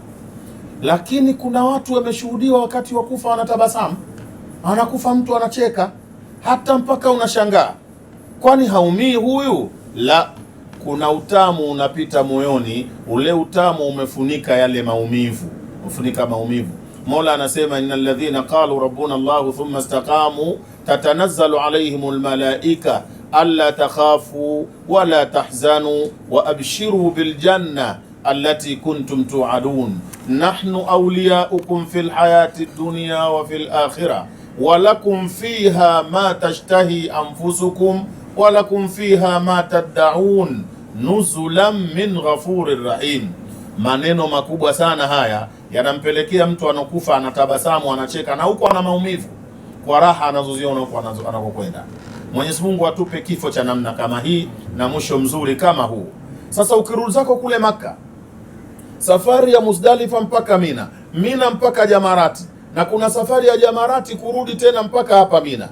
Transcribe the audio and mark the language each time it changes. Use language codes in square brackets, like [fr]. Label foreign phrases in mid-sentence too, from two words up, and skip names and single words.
[sw] Lakini kuna watu wameshuhudiwa wakati wa kufa wanatabasamu. Anakufa mtu anacheka, hata mpaka unashangaa, kwani haumii huyu? La, kuna utamu unapita moyoni, ule utamu umefunika yale maumivu, umefunika maumivu. Mola anasema [ar] إن الذين قالوا ربنا الله ثم استقاموا تتنزل عليهم الملائكة ألا تخافوا ولا تحزنوا وأبشروا بالجنة التي كنتم توعدون نحن أولياؤكم في الحياة الدنيا وفي الآخرة ولكم فيها ما تشتهي أنفسكم ولكم فيها ما تدعون نزلا من غفور رحيم. [sw] Maneno makubwa sana haya, yanampelekea mtu anokufa anatabasamu, anacheka, na huko ana maumivu kwa raha anazoziona huko anakokwenda. Mwenyezi Mungu atupe kifo cha namna kama hii na mwisho mzuri kama huu. Sasa ukirudi zako kule Maka, safari ya Muzdalifa mpaka Mina, Mina mpaka Jamarati, na kuna safari ya Jamarati kurudi tena mpaka hapa Mina.